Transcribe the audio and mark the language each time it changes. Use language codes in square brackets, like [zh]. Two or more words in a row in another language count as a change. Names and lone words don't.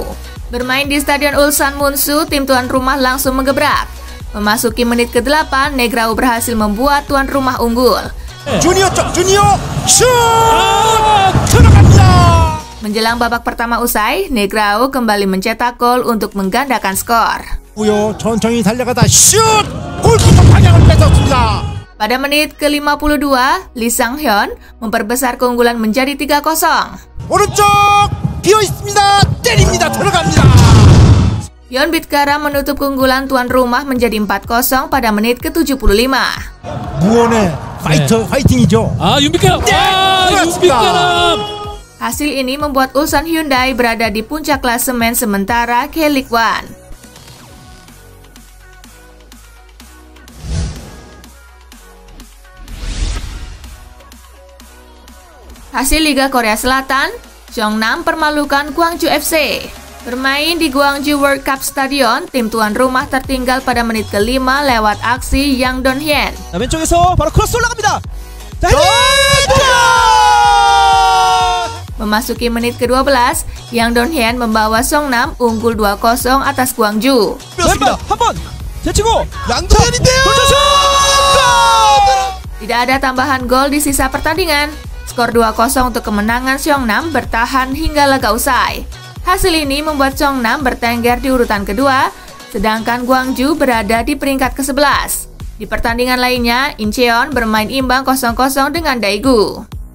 [id] Bermain di Stadion Ulsan Munsu, tim tuan rumah langsung menggebrak. Memasuki menit ke-8, Negrao berhasil membuat tuan rumah unggul. Junior shoot! Terangkannya! Menjelang babak pertama usai, Negrao kembali mencetak gol untuk menggandakan skor. [ko] 천천히 달려가다 슛! 골키퍼 방향을 뺏었습니다. [id] Pada menit ke-52, Lee Sang-hyun memperbesar keunggulan menjadi 3-0. [ko] 오른쪽 비어 있습니다. 때립니다. 들어갑니다. [id] Yeon Bit-kara menutup keunggulan tuan rumah menjadi 4-0 pada menit ke-75. [ko] 무언의 파이팅이죠. 윤빛가람! 윤빛가람! [id] Hasil ini membuat Ulsan Hyundai berada di puncak klasemen sementara K-League One. Hasil Liga Korea Selatan, Jeonnam permalukan Gwangju FC. Bermain di Gwangju World Cup Stadion, tim tuan rumah tertinggal pada menit ke-5 lewat aksi Yang Don-hyen. [ko] 왼쪽에서 바로 크로스 올라갑니다. [id] Memasuki menit ke-12, Yang Don-hyen membawa Jeonnam unggul 2-0 atas Gwangju. [ko] 한번 제치고 양정현인데요. [id] Tidak ada tambahan gol di sisa pertandingan. Skor 2-0 untuk kemenangan Jeonnam bertahan hingga laga usai. Hasil ini membuat Jeonnam bertengger di urutan kedua, sedangkan Gwangju berada di peringkat ke-11. Di pertandingan lainnya, Incheon bermain imbang 0-0 dengan Daegu.